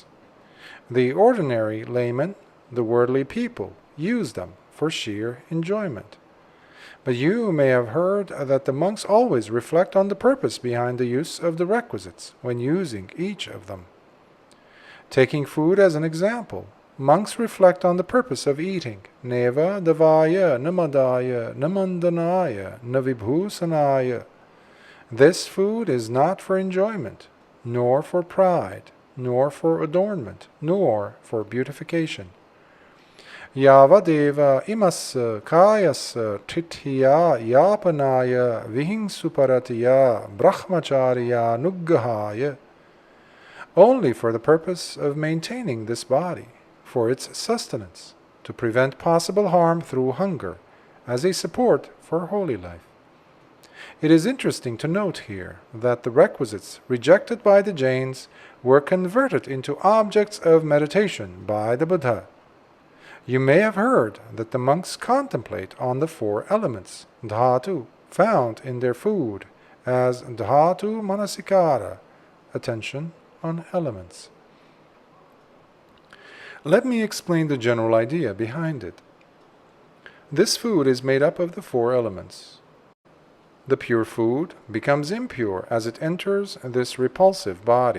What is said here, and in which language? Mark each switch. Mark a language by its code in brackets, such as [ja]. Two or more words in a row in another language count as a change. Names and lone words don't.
[en] The ordinary laymen, the worldly people, use them for sheer enjoyment. But you may have heard that the monks always reflect on the purpose behind the use of the requisites when using each of them. Taking food as an example, monks reflect on the purpose of eating. [pi] Neva davaya namadaya namandanaya navibhusanaya. [en] This food is not for enjoyment, nor for pride, nor for adornment, nor for beautification. [pi] Yavadeva imassa kayassa tithya yapanaya vihingsuparatiya brahmacharya nuggahaya. [en] Only for the purpose of maintaining this body, for its sustenance, to prevent possible harm through hunger, as a support for holy life. It is interesting to note here that the requisites rejected by the Jains were converted into objects of meditation by the Buddha. You may have heard that the monks contemplate on the four elements, dhatu, found in their food, as [pi] dhatu manasikara, [en] attention on elements. Let me explain the general idea behind it. This food is made up of the four elements. The pure food becomes impure as it enters this repulsive body.